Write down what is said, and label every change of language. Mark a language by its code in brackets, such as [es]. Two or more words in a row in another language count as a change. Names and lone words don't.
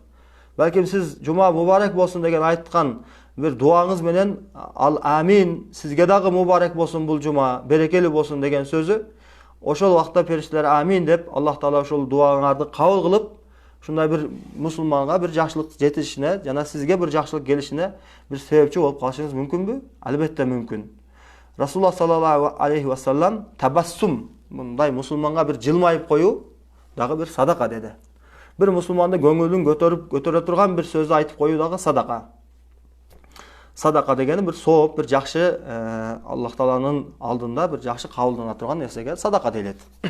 [ky] Балким сиз жума мубарак болсун деген айткан бир дуаңыз менен ал амин, сизге дагы мубарак болсун бул жума, берекелүү болсун деген сөзү, ошол убакта периштелер амин деп Аллах таала ошол дуаңарды кабыл кылып, ушундай бир мусулманга бир жакшылык жетишине жана сизге бир жакшылык келишине бир себепчи болуп калышыңыз мүмкүнбү? Албетте мүмкүн. Расулуллах [ar] صلى الله عليه وسلم [ky] табассум, мындай мусулманга бир жылмайып коюу дагы бир садака деди. Бир мусулмандын көңүлүн көтөрө турган бир сөздү айтып коюу дагы садака. Садака дегени бир сооп, бир жакшы Аллах тааланын алдында бир жакшы кабылдана турган нерсеге садака дейлет.